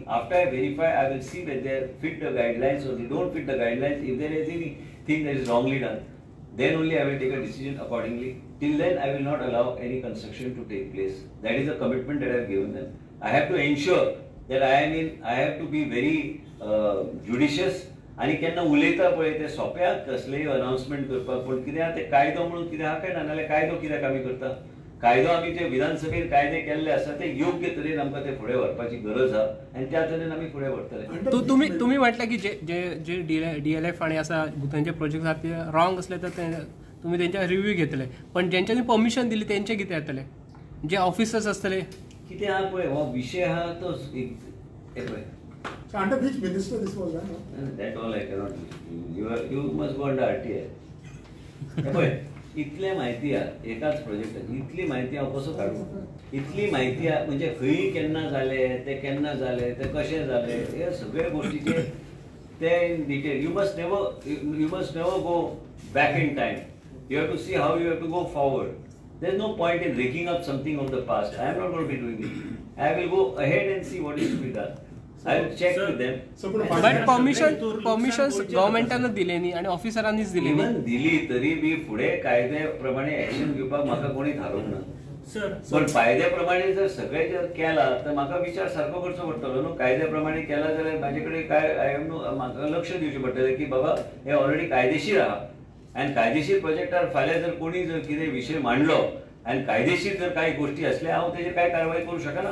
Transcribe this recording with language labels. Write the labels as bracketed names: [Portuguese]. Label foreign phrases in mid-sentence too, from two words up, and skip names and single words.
[English] After I verify, I will see that they fit the guidelines or they don't fit the guidelines. If there is anything that is wrongly done, then only I will take a decision accordingly. Till then, I will not allow any construction to take place. That is a commitment that I have given them. I have to ensure that I have to be very judicious. [Konkani] आणि केन्ना उलयता पळय ते सोप्याक कसलेय अनाउन्समेंट करपाक पूण कित्याक ते कायदो म्हणून कितें आहा काय ना नाल्यार कायदो कित्याक आमी करता. कायदो आमी जे विधानसभेत कायदे केल्ले आसा ते योग्य तरेन आमकां ते फुडें व्हरपाची गरज आहा आनी त्या तरेन आमी फुडें व्हरतले. [Marathi] तुम्ही म्हटलं की जे DLF आणि असा थंयचे प्रोजेक्ट आहात ते रॉंग असले तर तुम्ही त्यांच्या रिव्ह्यू घेतले, पण ज्यांच्यानी परमिशन दिली त्यांचे कितें जातले, जे ऑफिसर्स असतले. [Konkani] कितें आहा पळय हो विशय आहा तो पळय [English] So under which minister this was done? No? that all I cannot you must go under RTI. [Konkani] पळय इतले म्हायती आहा एकाच प्रोजेक्टाची, इतली म्हायती हांव कसो काडूं, इतली म्हायती आहा म्हणजे खंय केन्ना जाले ते कशें जाले हे सगळे गोष्टीचे ते [English] detail you must never go back in time. You have to see how you have to go forward. There's no point in raking up something of the past. I am not going to be doing it. I will go ahead and see what is to be done. I will check with them. but permission [Marathi] गव्हर्नमेंटानं दिले न्ही आणि ऑफिसरांनीच दिली न्ही. [Konkani] इवन दिली तरी बी फुडें कायदे प्रमाणे ऍक्शन घेवपाक म्हाका कोणी थारोवंक ना. पण कायद्या प्रमाणे जर सगळे जर केला तर म्हाका विचार सारको करचो पडटलो न्हू. कायद्या प्रमाणे केला जाल्यार म्हाजे कडेन काय म्हाका लक्ष दिवचें पडटलें की बाबा हे ऑलरेडी कायदेशीर आहा आणि कायदेशीर प्रोजेक्टार फाल्यां जर कोणी जर कितें विशय मांडलो आणि कायदेशीर जर काही गोष्टी असल्या हांव तेजेर काय कारवाई करू शकना.